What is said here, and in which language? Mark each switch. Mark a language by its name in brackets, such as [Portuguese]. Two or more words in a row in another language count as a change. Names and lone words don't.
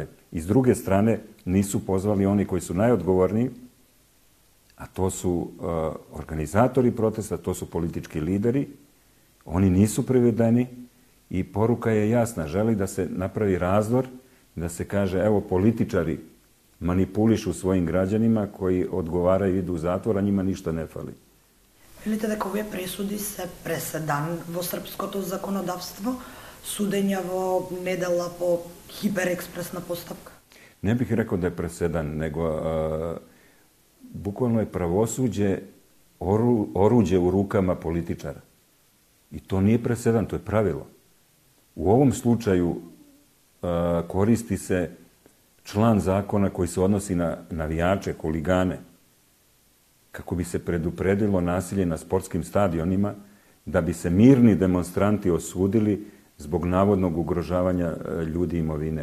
[Serbian] I s druge strane nisu pozvali oni koji su najodgovorniji, a to su organizatori protesta, to su politički lideri. Oni nisu privedeni i poruka je jasna. Želi da se napravi razdor, da se kaže, evo, političari manipulišu svojim građanima koji odgovaraju i idu u zatvor, a njima ništa ne fali. [Macedonian] Велите дека овие пресуди се преседан во српското законодавство, судења во недела по хиперекспресна постапка? [Serbian] Ne bih rekao da je presedan, nego bukvalno je pravosuđe oruđe u rukama političara. I to nije presedan, to je pravilo. U ovom slučaju koristi se član zakona koji se odnosi na navijače, huligane, kako bi se predupredilo nasilje na sportskim stadionima, da bi se mirni demonstranti osudili zbog navodnog ugrožavanja ljudi i imovine.